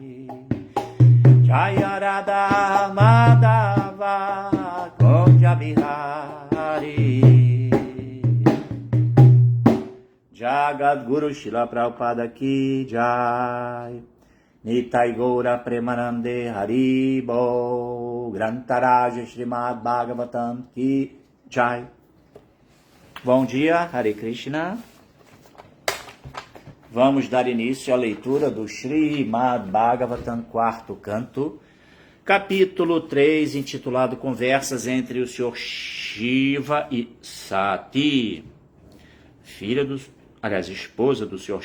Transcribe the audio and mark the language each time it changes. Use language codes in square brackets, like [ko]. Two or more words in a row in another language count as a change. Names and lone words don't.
[sa] जय राधा माधव कुञ्ज बिहारी जगद्गुरु श्रील प्रभुपाद की जय निताई गौर प्रेमानन्दे हरिबोल ग्रन्थराज श्रीमद् भागवतम् की जय. [pt] Bom dia, Hare Krishna. Vamos dar início à leitura do Srimad Bhagavatam, quarto canto, capítulo 3, intitulado Conversas entre o Sr. Shiva e Sati, esposa do Sr.